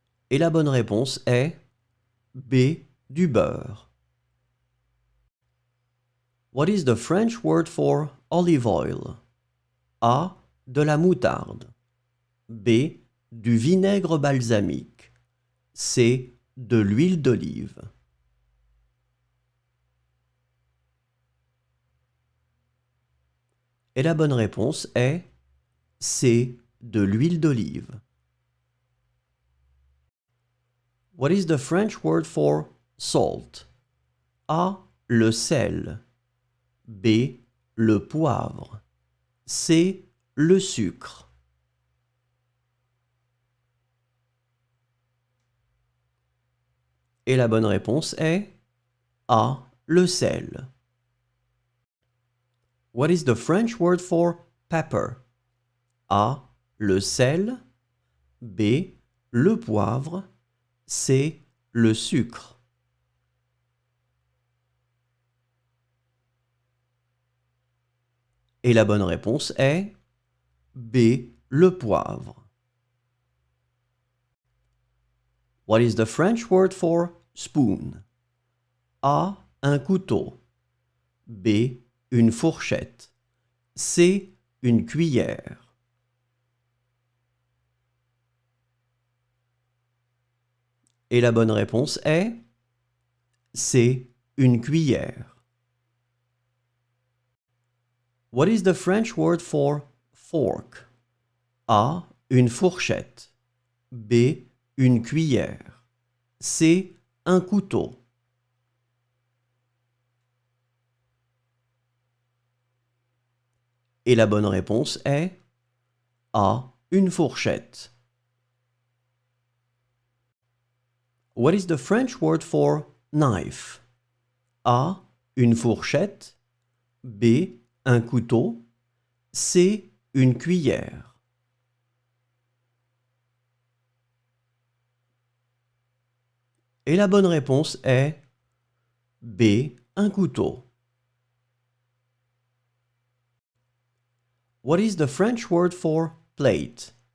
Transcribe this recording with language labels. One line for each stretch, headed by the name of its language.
French: Et la bonne réponse est B. Du beurre.
English: What is the French word for
French: olive oil? A. De la moutarde. B. Du vinaigre balsamique. C. De l'huile d'olive. Et la bonne réponse est C. De l'huile d'olive.
English: What is the French word for salt?
French: A. Le sel. B. Le poivre. C. Le sucre. Et la bonne réponse est A. Le sel.
English: What is the French word for pepper?
French: A. Le sel. B. Le poivre. C. Le sucre. Et la bonne réponse est B. Le poivre.
English: What is the French word for spoon?
French: A. Un couteau. B. Une fourchette. C. Une cuillère. Et la bonne réponse est C. Une cuillère.
English: What is the French word for fork?
French: A. Une fourchette. B. Une cuillère. C. Un couteau. Et la bonne réponse est A. Une fourchette.
English: What is the French word for knife?
French: A. Une fourchette. B. Un couteau. C. Une cuillère. Et la bonne réponse est B. Un couteau.
English: What is the French word for plate?